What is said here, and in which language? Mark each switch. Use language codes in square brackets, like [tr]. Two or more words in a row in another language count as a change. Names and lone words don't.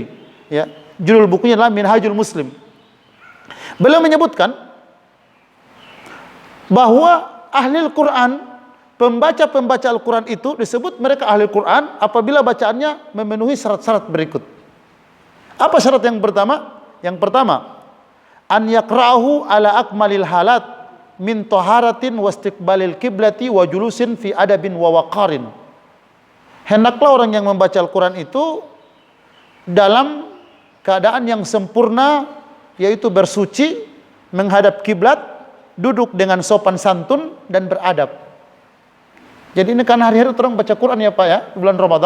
[id] Ya, judul bukunya adalah Minhajul Muslim. Beliau menyebutkan bahwa ahli Al-Quran, pembaca-pembaca Al-Quran itu disebut mereka ahli Al-Quran apabila bacaannya memenuhi syarat-syarat berikut. Apa syarat yang pertama? Yang pertama, [ar] أن يقرأه على أكمل الحالات من طهارة واستقبال القبلة وجلوس في أدب ووقار. [id] Hendaklah orang yang membaca Al-Quran itu dalam keadaan yang sempurna, yaitu bersuci, menghadap kiblat, duduk dengan sopan santun dan beradab. Jadi ini kan hari-hari orang baca Quran ya Pak ya, bulan Ramadan.